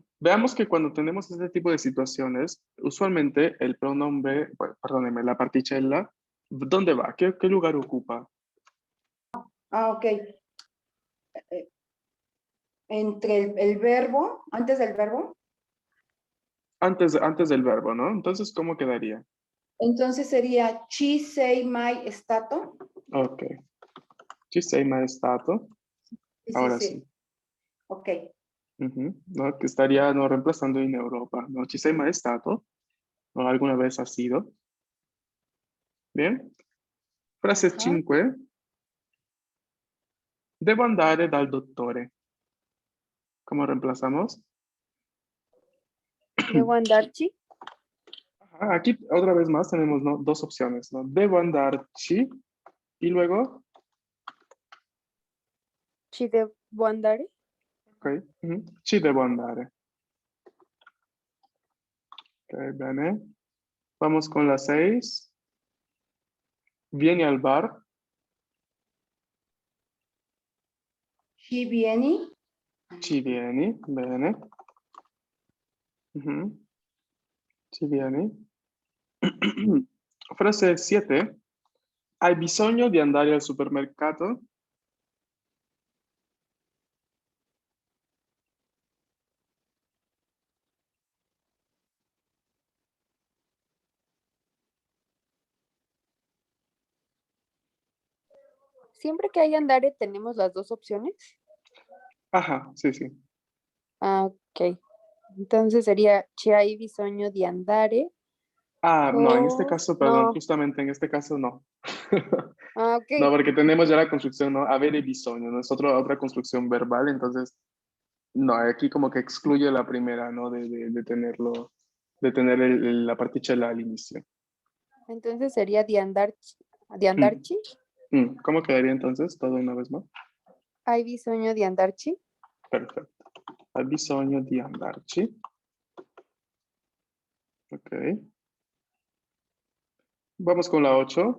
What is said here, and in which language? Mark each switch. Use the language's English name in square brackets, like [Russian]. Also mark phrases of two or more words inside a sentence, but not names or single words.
[Spanish] Veamos que cuando tenemos este tipo de situaciones, usualmente el pronombre, bueno, perdóneme, la particella, ¿dónde va? ¿Qué lugar ocupa? Ah, ok. Entre el verbo, antes del verbo, Antes del verbo, ¿no? Entonces, ¿cómo quedaría? entonces sería [Italian] ci sei mai stato. Ok. Ci sei mai stato? [Spanish] Sí, sí, Ahora sí. sí. Ok. ¿No? Que estaría no reemplazando [Italian] in Europa. [Spanish] ¿No? [Italian] Ci sei mai stato? [Spanish] ¿O alguna vez ha sido? Bien. Frase Ajá. 5. [Italian] Devo andare dal dottore. [Spanish] ¿Cómo reemplazamos? [Italian] Debo andarci. [Spanish] Ajá, aquí otra vez más tenemos, ¿no? Dos opciones, ¿no? [Italian] Devo andarci [Spanish] Y luego, [Italian] Ci devo andare. ok, ci devo andare. Ok, bene. [Spanish] Vamos con la 6. [Italian] Vieni al bar. Ci vieni. Ci vieni, bene. Ci vieni. [Spanish] Frase 7. [Italian] Hai bisogno di andare al supermercato? [Spanish] Siempre que hay andare tenemos las dos opciones. Ajá, sí, sí. Ah, ok. Entonces sería [Italian] ci hai bisogno di andare. [Spanish] Ah, no, en este o caso, perdón, no. justamente en este caso no. Ah, No, ok. porque tenemos ya la construcción, ¿no? [Italian] Avere bisogno, [Spanish] ¿no? Es otra construcción verbal, entonces, no, aquí como que excluye la primera, ¿no? De tenerlo, de tener la particella al inicio. Entonces sería [Italian] di andarci. [Spanish] ¿Cómo quedaría entonces? Todo una vez más. [Italian] Hai bisogno di andarci. Perfecto. Hai bisogno di andarci. [Spanish] Ok. Vamos con la 8.